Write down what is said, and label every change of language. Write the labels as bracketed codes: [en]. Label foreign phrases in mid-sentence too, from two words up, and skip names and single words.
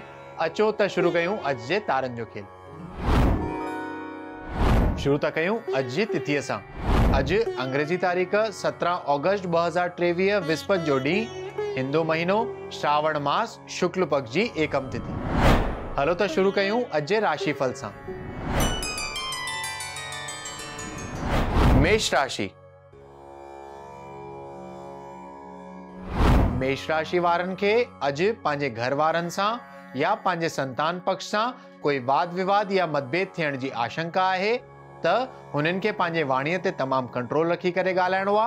[sd] अचो त शुरू कयूं अॼु जे तारनि जो खेल। शुरू था कयूं अॼु जी तिथीअ सां। अॼु अंग्रेजी तारीख़ 17 अगस्त 2023 विस्पत जो ॾींहुं, हिंदू महीनो श्रावण मास शुक्ल पक्ष जी एकम तिथि। हलो त शुरू कयूं अॼु जे राशिफल सां। मेष राशि। मेष राशि वारनि खे अॼु पंहिंजे घर वारनि सां या पंहिंजे संतान पक्ष सां कोई वाद विवाद या मतभेद थियण जी आशंका आहे त हुननि खे पंहिंजे वाणीअ ते तमामु कंट्रोल रखी करे ॻाल्हाइणो आहे।